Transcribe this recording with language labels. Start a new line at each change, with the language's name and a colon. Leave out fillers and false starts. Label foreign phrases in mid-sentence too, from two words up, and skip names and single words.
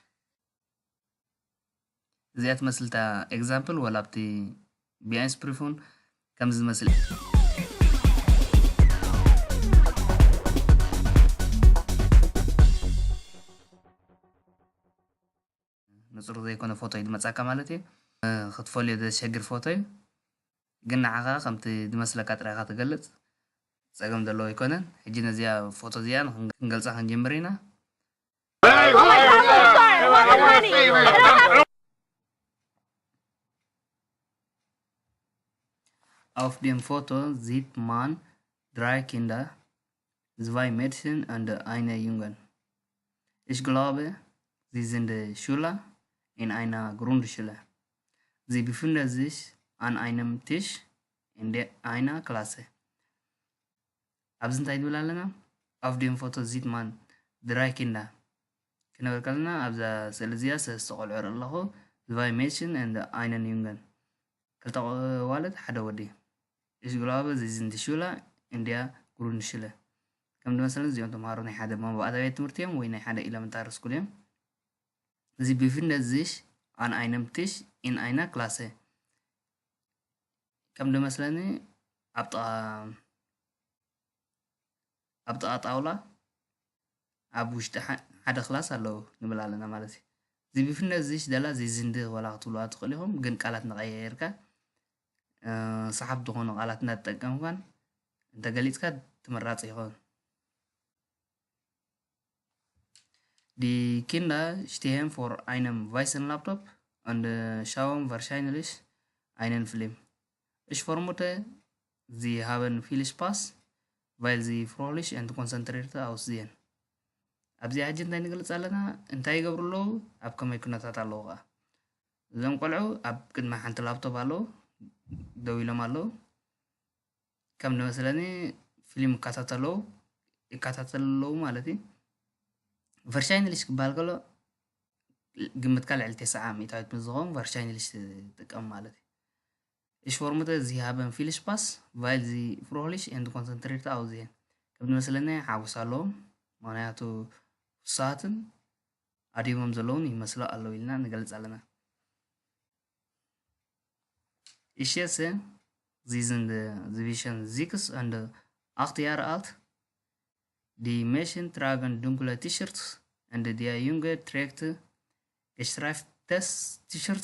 Tigrinya: እዚኣ ትመስልታ ኤግዛምፕል ወላ ኣብቲ
German: B1 Prüfung
Tigrinya: ከም ዝመስል ንፁር ዘይኮነ ፎቶ እዩ ዝመፃካ ማለት እዩ። ክትፈልዮ ዘሸግር ፎቶ እዩ ግን ንዓኻ ከምቲ ዝመስለካ ጥራይካ ትገልፅ ፀገም ዘለዎ ኣይኮነን። ሕጂ ነዚኣ ፎቶ እዚኣ ክንገልፃ ክንጀምር ኢና።
German: Auf dem Foto sieht man 3 Kinder, 2 Mädchen und eine Jungen. Ich glaube, sie sind Schüler in einer Grundschule. Sie befinden sich an einem Tisch in einer Klasse.
Tigrinya: ኣብዚ እንታይ ንብል ኣለና?
German: Auf dem Foto sieht man 3 Kinder.
Tigrinya: ክንብል ከለና ኣብዛ ስእሊ እዚኣ ሰለስተ ቆልዑ ርኢ ኣለኹ
German: 2 Mädchen und einen Jungen.
Tigrinya: ክልተ ዋልድ ሓደ ወዲ።
German: Ich glaube, sie sind Schüler in der Grundschule.
Tigrinya: ከም ዝመሰለ እዚኦም ተምሃሮ ናይ ሓደ መባእታዊ ትምህርቲ እዮም ወይ ናይ ሓደ
English: elementary school
Tigrinya: እዮም።
German: Sie befinden sich an einem Tisch in einer Klasse.
Tigrinya: ከም ዝመስለኒ ኣብ ጥቓ ጣውላ ኣብ ውሽጢ ሓደ ክላስ ኣለዉ ንብል ኣለና ማለት እዩ።
German: Sie befinden sich
Tigrinya: ደላ እዚ ዝንዲ ወላ ክትብልዋ ትኽእል ኢኹም ግን ቃላት ንቐያየርካ ሰሓብቲ ዝኾኑ ቃላት እናተጠቀምካን እንተገሊፅካ ትመራፂ ይኸውን።
German: Die Kinder stehen vor einem weißen Laptop und schauen wahrscheinlich einen Film. Ich vermute, sie haben viel Spaß, weil sie fröhlich und konzentriert aussehen.
Tigrinya: ኣብዚ ሕጂ እንታይ ንገልፅ ኣለና? እንታይ ይገብሩ ኣለዉ? ኣብ ከመይ ኩነታት ኣለዉ ከዓ እዞም ቆልዑ ኣብ ቅድሚ ሓንቲ ላፕቶፕ ኣለዉ ደው ኢሎም ኣለዉ። ከም ዝመስለኒ ፊልም ይከታተሉ ኣለዉ ማለት እዩ። ቨርሻይንሊሽ ክበሃል ከሎ ግምትካ ልዕሊ 9 ሚእታዊት ምስዝኸውን ቨርሻይንሊሽ ትጥቀም ማለት እዩ።
German: Ich vermute, sie haben viel Spaß, weil sie fröhlich und konzentriert aussehen.
Tigrinya: ከም ዝመስለኒ ሓጎስ ኣለዎም ምክንያቱ ፍሳሃትን ኣዲቦም ዘለውን ይመስሉ ኣለዉ ኢልና ንገልፅ ኣለና።
German: Ich schätze, sie sind zwischen 6 und 8 Jahre alt. Die Mädchen tragen dunkle T-Shirts und der Junge trägt gestreiftes T-Shirt.